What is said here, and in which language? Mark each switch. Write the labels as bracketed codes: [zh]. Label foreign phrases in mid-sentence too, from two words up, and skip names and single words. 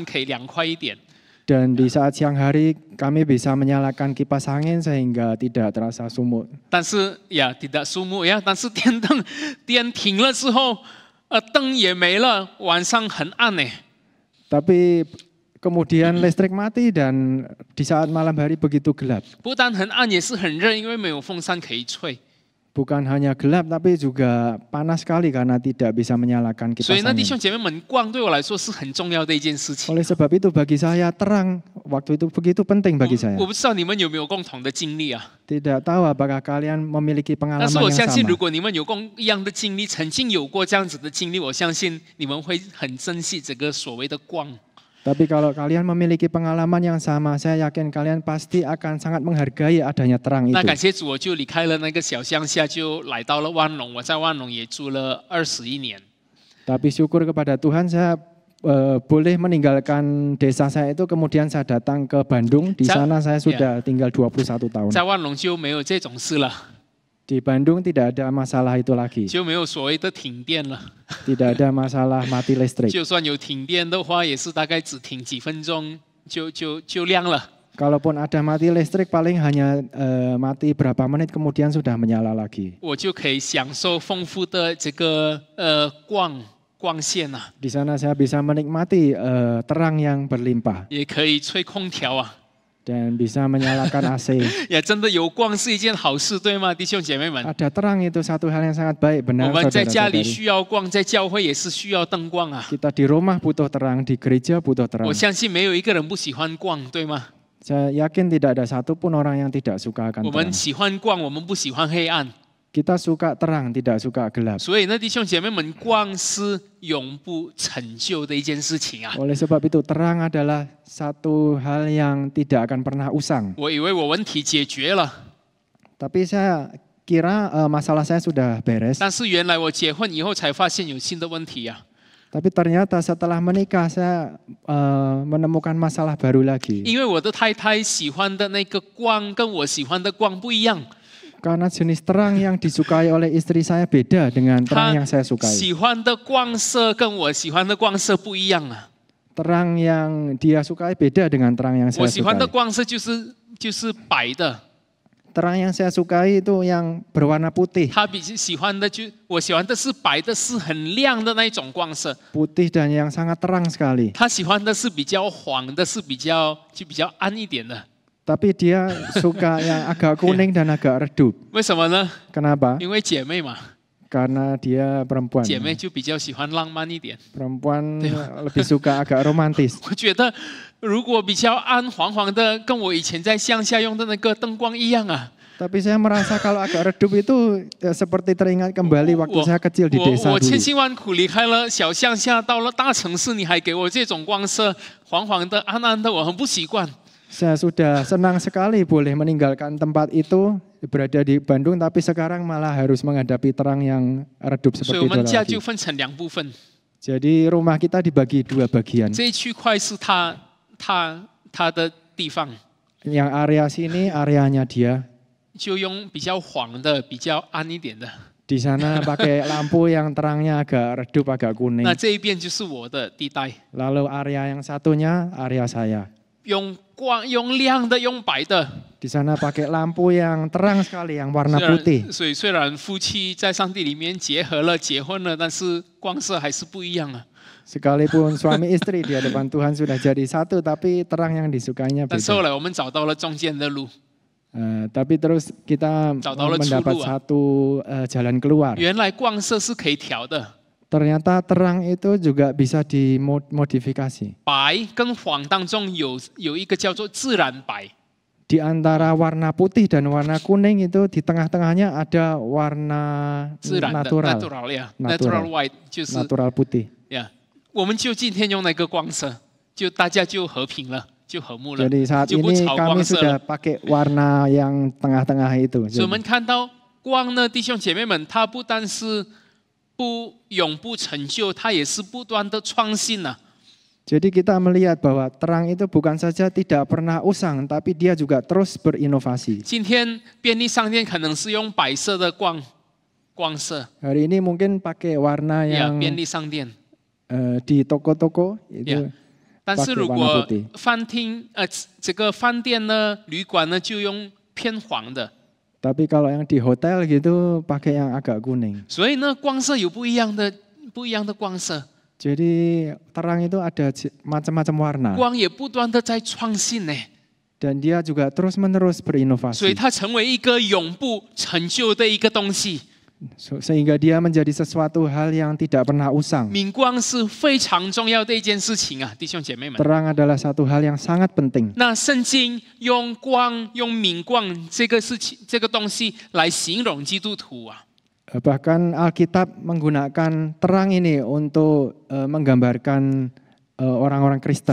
[zh] 我们中午也可以开电风扇，可以吹风扇，可以凉快一点。 [id] Dan di saat siang hari kami bisa menyalakan kipas angin sehingga tidak terasa sumuk. [zh] 但是呀 ， [id] tidak sumuk ya， [zh] 但是电停了之后，灯也没了，晚上很暗呢。 [id] Tapi kemudian listrik mati dan di saat malam hari begitu gelap. [zh] 不但很暗，也是很热，因为没有风扇可以吹。 [id] Bukan hanya gelap tapi juga panas sekali karena tidak bisa menyalakan kipas [zh] 所以呢，弟 [id] angin. [zh] 兄姐妹们，光对我来说是很重要的一件事情。 [id] Oleh sebab itu bagi saya terang waktu itu begitu penting bagi saya. [zh] 我不知道你们有没有共同的经历啊？ [id] Tidak tahu apakah kalian memiliki [zh] 但 [id] pengalaman [zh] 是我 [id] yang [zh] 相信， [id] sama. [zh] 如果你们有一样的经历，曾经有过这样子的经历，我相信你们会很珍惜这个所谓的光。 [id] Tapi kalau kalian memiliki pengalaman yang sama, saya yakin kalian pasti akan sangat menghargai adanya terang [zh] 那 [id] itu. [zh] 感谢主，我就离开了那个小乡下，就来到了万隆。我在万隆也住了21年。 [id] Tapi syukur kepada Tuhan saya boleh meninggalkan desa saya itu, kemudian saya datang ke Bandung. Di sana saya sudah tinggal 21 tahun. [zh] 在万隆就没有这种事了， [id] Di Bandung tidak ada masalah itu lagi. [zh] 就没有所谓的停电了。 [id] Tidak ada masalah mati listrik. [zh] 就算有停电的话，也是大概只停几分钟就亮了。 [id] Kalaupun ada mati listrik paling hanya mati berapa menit kemudian sudah menyala lagi. [zh] 我就可以享受丰富的这个光线啊， [id] Di sana saya bisa menikmati terang yang berlimpah [zh] 也可以吹空调啊。 [id] dan bisa menyalakan AC. [zh] 也真的有光是一件好事，对吗，弟兄姐妹们？ [id] Ada terang itu satu hal yang sangat baik, [zh] 我 [id] benar [zh] 们在家里 [id] saudara-saudari. [zh] 需要光，在教会也是需要灯光啊。 [id] Kita di rumah butuh terang, di gereja butuh terang. [zh] 我相信没有一个人不喜欢光，对吗？ [id] Saya yakin tidak ada satupun orang yang tidak suka akan [zh] 我们 [id] terang. [zh] 喜欢光，我们不喜欢黑暗。 [id] Kita suka terang, tidak suka gelap. [zh] 所以呢，弟兄姐妹们，光是永不成就的一件事情啊。 [id] Oleh sebab itu terang adalah satu hal yang tidak akan pernah usang. [zh] 我以为我问题解决了， [id] Tapi saya kira masalah saya sudah beres. [zh] 但是原来我结婚以后才发现有新的问题啊。 [id] Tapi ternyata setelah menikah saya menemukan masalah baru lagi. [zh] 因为我的太太喜欢的那个光跟我喜欢的光不一样， [id] Karena jenis terang yang disukai oleh istri saya beda dengan [zh] 她 [id] terang yang saya sukai. [zh] 喜欢的光色跟我喜欢的光色不一样啊。 [id] Terang yang dia sukai beda dengan terang yang [zh] 我 [id] saya [zh] 喜欢的 [id] sukai. [zh] 光色就是白的， [id] Terang yang saya sukai itu yang berwarna putih. [zh] 她喜欢的我喜欢的是白的，是很亮的那一种光色。 [id] Putih dan yang sangat terang sekali. [zh] 她喜欢的是比较黄的，是比较暗一点的。 [id] Tapi dia suka yang agak kuning dan agak redup. [zh] 为什么呢？ [id] Kenapa? [zh] 因为姐妹嘛， [id] Karena dia perempuan. [zh] 姐妹就比较喜欢浪漫一点。 [id] Perempuan lebih suka agak romantis. [zh] 我觉得如果比较暗黄黄的，跟我以前在乡下用的那个灯光一样啊。 [id] Tapi saya merasa kalau agak redup itu seperti teringat kembali waktu saya kecil di desa [zh] 我千 [id] dulu. [zh] 辛万苦离开了小乡下，到了大城市，你还给我这种光色，黄黄的、暗暗的，我很不习惯。 [id] Saya sudah senang sekali boleh meninggalkan tempat itu, berada di Bandung, tapi sekarang malah harus menghadapi terang yang redup [zh] 所以 [id] seperti [zh] 我 [id] itu [zh] 们家 [id] lagi. [zh] 就分成两部分， [id] Jadi rumah kita dibagi dua bagian. [zh] 这一区块是他的地方， [id] Yang area sini areanya dia. [zh] 就用比较黄的、比较暗一点的。 [id] Di sana pakai lampu yang terangnya agak redup, agak kuning. [zh] 那这一边就是我的地带， [id] Lalu area yang satunya area saya. [zh] 用亮的、用白的。 [id] Di sana pakai lampu yang terang sekali, yang warna putih. [zh] 所以虽然夫妻在上帝里面结合了、结婚了，但是光色还是不一样啊。 [id] Sekalipun suami istri di hadapan Tuhan sudah jadi satu, tapi terang yang disukainya [zh] 但是后 [id] beda. [zh] 来我们找到了中间的路， [id] Tapi terus kita mendapat satu jalan keluar. [zh] 原来光色是可以调的， [id] Ternyata terang itu juga bisa dimodifikasi. [zh] 白跟黄当中有一个叫做自然白， [id] Di antara warna putih dan warna kuning itu di tengah-tengahnya ada warna [zh] 自然的 [id] natural, [zh] natural 呀 [id] Natural ， [en] natural white [zh] 就是 [id] natural putih. [zh] 呀，我们就今天用那个光色，就大家就和平了，就和睦了， [id] Jadi saat [zh] 就不 [id] ini [zh] 吵 [id] kami [zh] 光色 [id] sudah [zh] 了。 [id] pakai warna yang tengah-tengah itu. [zh] 所以我们看到光呢，弟兄姐妹们，它不但是永不成就，它也是不断的创新啊。 [id] Jadi kita melihat bahwa terang itu bukan saja tidak pernah usang, tapi dia juga terus berinovasi. [zh] 今天便利商店可能是用白色的光色， [id] Hari ini mungkin pakai warna [zh] 呀， [id] yang [zh] 便利商店。 [id] di toko-toko itu Ya. [zh] 但是 [id] pakai [zh] 如 [id] warna [zh] 果 [id] putih. [zh] 这个饭店呢、旅馆呢，就用偏黄的。 [id] Tapi kalau yang di hotel gitu pakai yang agak kuning. [zh] 所以呢，光色有不一样的光色， [id] Jadi terang itu ada macam-macam warna [zh] 光也不断的在创新呢， [id] dan dia juga terus-menerus [zh] 所以 [id] berinovasi [zh] 它成为一个永不陈旧的一个东西。 [id] sehingga dia menjadi sesuatu hal yang tidak pernah usang. [zh] 明光是非常重要的一件事情啊，弟兄姐妹们。 [id] Terang adalah satu hal yang sangat penting. [zh] 那圣经用光、用明光这个事情、这个东西来形容基督徒啊。 [id] Bahkan Alkitab menggunakan terang ini untuk menggambarkan orang-orang Kristen.